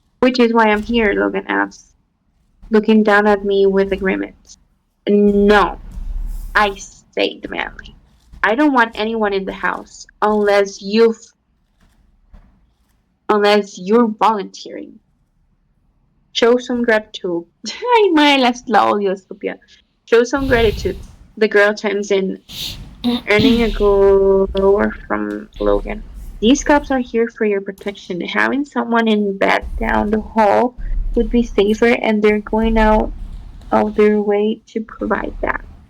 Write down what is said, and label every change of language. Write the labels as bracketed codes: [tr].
[en] Which is why I'm here, Logan asks, looking down at me with a grimace. No, I say demandingly. I don't want anyone in the house unless you're volunteering. Show some gratitude. [es] Ay, madre, la odio, estúpida. [en] Show some gratitude. The girl chimes in, earning a glower from Logan. These cops are here for your protection. Having someone in bed down the hall would be safer, and they're going out of their way to provide that.